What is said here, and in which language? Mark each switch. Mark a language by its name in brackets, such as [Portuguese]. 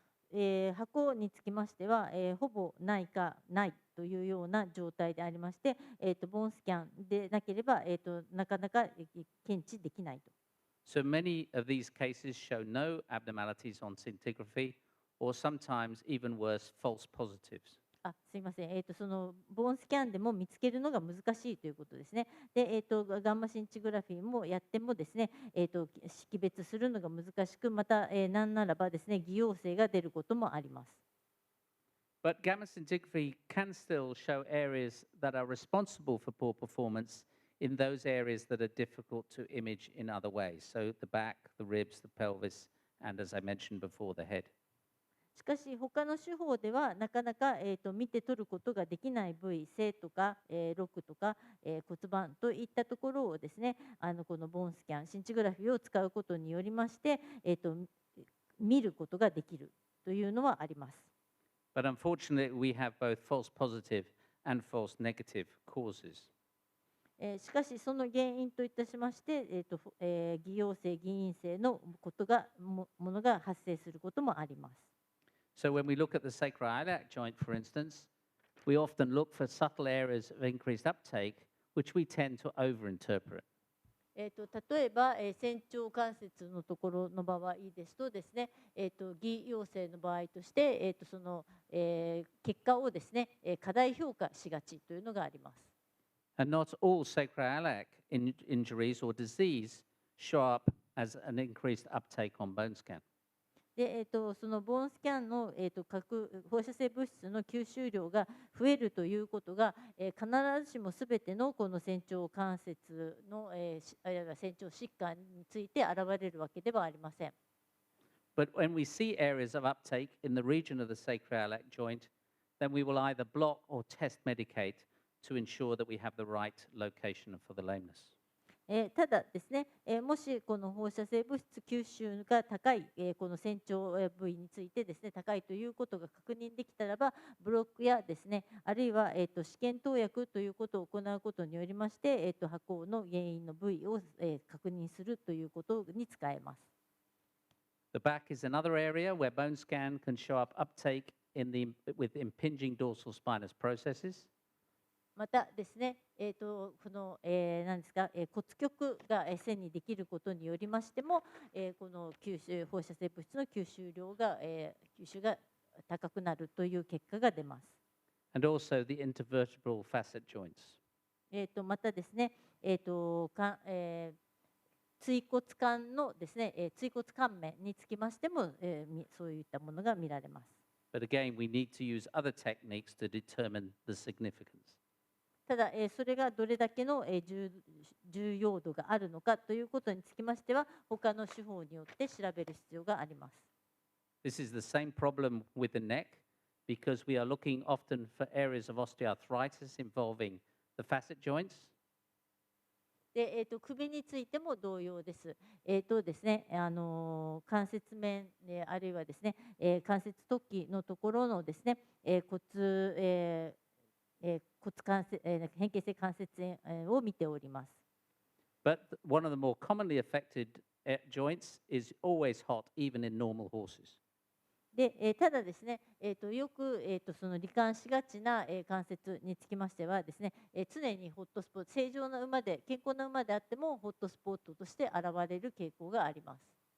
[Japanese] で、箱につきましては、ほぼないかないというような状態でありまして、ボーンスキャンでなければ、なかなか検知できないと。 [English] So many of these cases show no abnormalities on scintigraphy, or sometimes even worse, false positives. [Japanese] すいません、そのボーンスキャンでも見つけるのが難しいということですね。で、ガンマシンチグラフィーもやってもですね、識別するのが難しく、また、なんならばですね、偽陽性が出ることもあります。 [English] But gamma scintigraphy can still show areas that are responsible for poor performance in those areas that are difficult to image in other ways. So the back, the ribs, the pelvis, and as I mentioned before, the head. [Japanese] しかし他の手法ではなかなか、見て取ることができない部位、背とか、肋とか、骨盤といったところをですね、このボーンスキャン、シンチグラフィーを使うことによりまして、見ることができるというのはあります。 [English] But unfortunately, we have both false positive and false negative causes. [Japanese] しかしその原因といたしまして、偽陽性、偽陰性のものが発生することもあります。 [English] So when we look at the sacroiliac joint, for instance, we often look for subtle areas of increased uptake, which we tend to overinterpret. [Japanese] 例えば、仙腸関節のところの場合ですとですね、偽陽性の場合として、その、結果をですね、過大評価しがちというのがあります。 [English] And not all sacroiliac injuries or disease show up as an increased uptake on bone scan. [Japanese] で、そのボーンスキャンの、核放射性物質の吸収量が増えるということが、必ずしもすべてのこの仙腸関節の、あるいは仙腸疾患について現れるわけではありません。 [English] But when we see areas of uptake in the region of the sacroiliac joint, then we will either block or test medicate to ensure that we have the right location for the lameness. [Japanese] ただですね、もしこの放射性物質吸収が高い、この仙腸部位についてですね、高いということが確認できたらば、ブロックやですね、あるいは、試験投薬ということを行うことによりまして、跛行の原因の部位を、確認するということに使えます。 [English] The back is another area where bone scan can show up uptake with impinging dorsal spinous processes. [Japanese] またですね、この、何ですか、骨極が線にできることによりましても、この放射性物質の吸収量が、吸収が高くなるという結果が出ます。 [English] And also the intervertebral facet joints. [Japanese] またですね、椎骨間のですね、椎骨間面につきましても、そういったものが見られます。 [English] But again, we need to use other techniques to determine the significance. [Japanese] ただ、それがどれだけの、重要度があるのかということにつきましては、他の手法によって調べる必要があります。 [English] This is the same problem with the neck because we are looking often for areas of osteoarthritis involving the facet joints. [Japanese] で、首についても同様です。ですね、関節面、あるいはですね、関節突起のところのですね、骨関節、変形性関節炎を見ております。 [English] But one of the more commonly affected joints is always hot, even in normal horses. [Japanese] で、ただですね、よく、その罹患しがちな、関節につきましてはですね、常にホットスポット、正常な馬で、健康な馬であってもホットスポットとして現れる傾向があります。